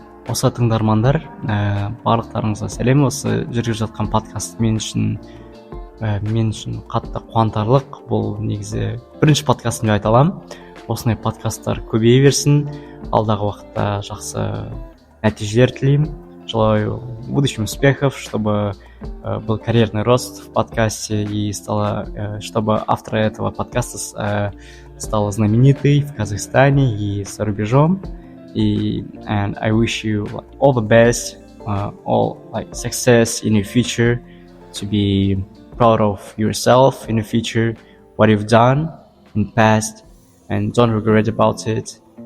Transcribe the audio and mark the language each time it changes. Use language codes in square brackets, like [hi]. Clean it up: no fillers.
[kk] Осы тыңдармандар, барлықтарыңызға сәлем. Осы жүргізіп жатқан подкаст мен үшін қатты қуантарлық. Бұл негізі бірінші подкастым деп айта аламын. Осындай подкасттар көбейе берсін. Алдағы уақытта жақсы нәтижелер тілеймін. [ru] Желаю будущим успехов, чтобы был карьерный рост в подкасте и чтобы автор этого подкаста стала знаменитой в Казахстане и за рубежом. [en] And I wish you all the best, all success in your future, to be proud of yourself in the future, what you've done in the past, and don't regret about it.